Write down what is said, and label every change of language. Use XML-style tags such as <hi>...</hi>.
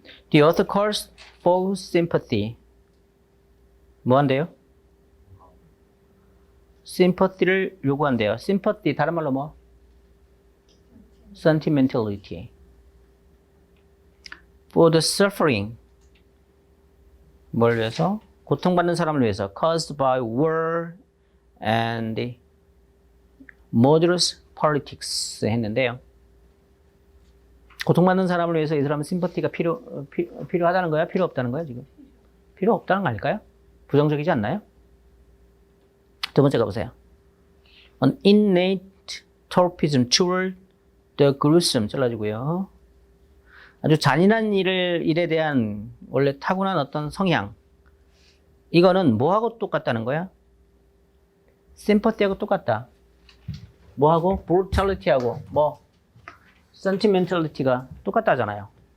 <en>The author calls for sympathy.</en> <ko>뭐 한대요? sympathy를 요구한대요. sympathy, 다른 말로 뭐?</ko> <en>sentimentality. for the suffering.</en> <ko>뭘 위해서? 고통받는 사람을 위해서.</ko> <en>caused by war and murderous politics</en> <ko>했는데요. 고통받는 사람을 위해서 이 사람은 심퍼티가 필요하다는 거야? 필요 없다는 거야, 지금? 필요 없다는 거 아닐까요? 부정적이지 않나요? 두 번째 가보세요.</ko> <en>An innate torpism toward the gruesome</en> <ko>잘라주고요. 아주 잔인한 일에 대한 원래 타고난 어떤 성향. 이거는 뭐하고 똑같다는 거야? 심퍼티하고 똑같다. 뭐하고? brutality하고 뭐? sentimentality가 똑같다잖아요.</ko>